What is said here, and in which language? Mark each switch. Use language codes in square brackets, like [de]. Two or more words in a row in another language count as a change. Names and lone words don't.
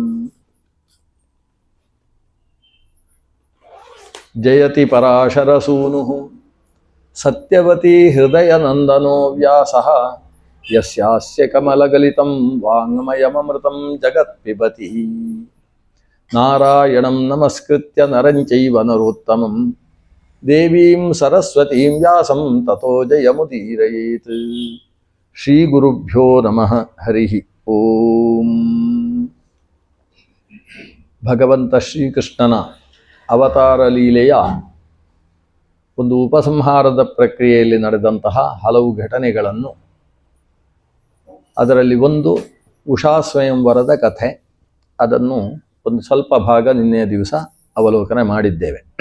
[sa] जयति पराशरसूनुः सत्यवती हृदयनन्दनो व्यासः यस्यास्य कमलगलितं वाङ्मयममृतं जगत्पिबति नारायणं नमस्कृत्य नरं चैव नरोत्तमं देवीं सरस्वतीं व्यासं ततो जयमुदीरयेत् श्रीगुरुभ्यो नमः हरिः ओಂ. [kn] ಭಗವಂತ ಶ್ರೀಕೃಷ್ಣನ ಅವತಾರ ಲೀಲೆಯ ಒಂದು ಉಪಸಂಹಾರದ ಪ್ರಕ್ರಿಯೆಯಲ್ಲಿ ನಡೆದಂತಹ ಹಲವು ಘಟನೆಗಳನ್ನು, ಅದರಲ್ಲಿ ಒಂದು ಉಷಾ ಸ್ವಯಂವರದ ಕಥೆ, ಅದನ್ನು ಒಂದು ಸ್ವಲ್ಪ ಭಾಗ ನಿನ್ನೆಯ ದಿವಸ ಅವಲೋಕನ ಮಾಡಿದ್ದೇವೆ.